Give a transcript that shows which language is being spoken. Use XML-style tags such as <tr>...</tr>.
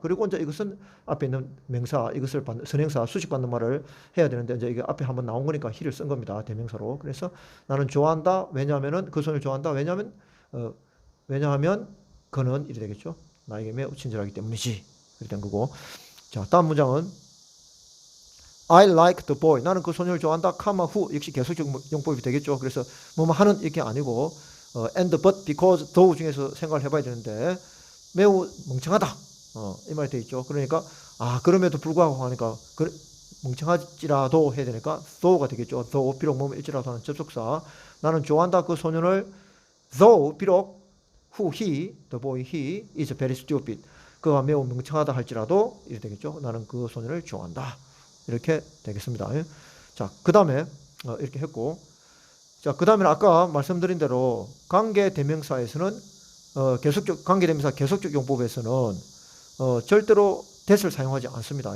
<ko>그리고 이제 이것은 앞에 있는 명사 이것을 선행사 수식받는 말을 해야 되는데 이제 이게 앞에 한번 나온 거니까 he를 쓴 겁니다. 대명사로. 그래서 나는 좋아한다. 왜냐하면은 그 소녀를 좋아한다. 왜냐하면 그는 이래 되겠죠. 나에게 매우 친절하기 때문이지. 이렇게 된 거고. 자, 다음 문장은</ko> <en>I like the boy.</en> <ko>나는 그 소녀를 좋아한다. 카마 who 역시 계속적 용법이 되겠죠. 그래서 뭐뭐 하는 이렇게 아니고 and but because though 중에서 생각을 해봐야 되는데 매우 멍청하다. 이 말이 돼 있죠. 그러니까 그럼에도 불구하고 하니까 멍청하지라도 해야 되니까 though가 되겠죠. though 비록 뭐일지라도 하는 접속사. 나는 좋아한다 그 소녀를</ko> <en>though</en> <ko>비록</ko> <en>who he, the boy he is very stupid.</en> <ko>그가 매우 멍청하다 할지라도 이렇게 되겠죠. 나는 그 소녀를 좋아한다. 이렇게 되겠습니다. 자, 그 다음에 이렇게 했고, 자, 그 다음에 아까 말씀드린 대로 관계 대명사에서는 계속적 관계 대명사 계속적 용법에서는 절대로 that을 사용하지 않습니다.</ko>